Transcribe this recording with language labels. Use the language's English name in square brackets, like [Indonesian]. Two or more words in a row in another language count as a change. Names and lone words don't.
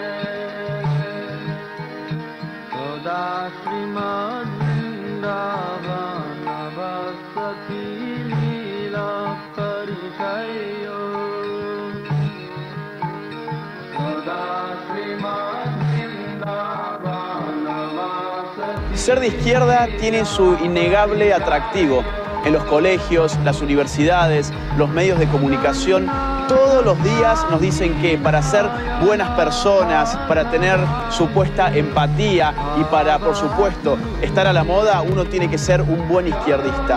[Sanskrit] सदा श्रीमद्वृन्दावन वसति लीला परिचयो सदा श्रीमद्वृन्दावन वसति. [Spanish] Ser de izquierda tiene su innegable atractivo. En los colegios, las universidades, los medios de comunicación, todos los días nos dicen que para ser buenas personas, para tener supuesta empatía y para, por supuesto, estar a la moda, uno tiene que ser un buen izquierdista.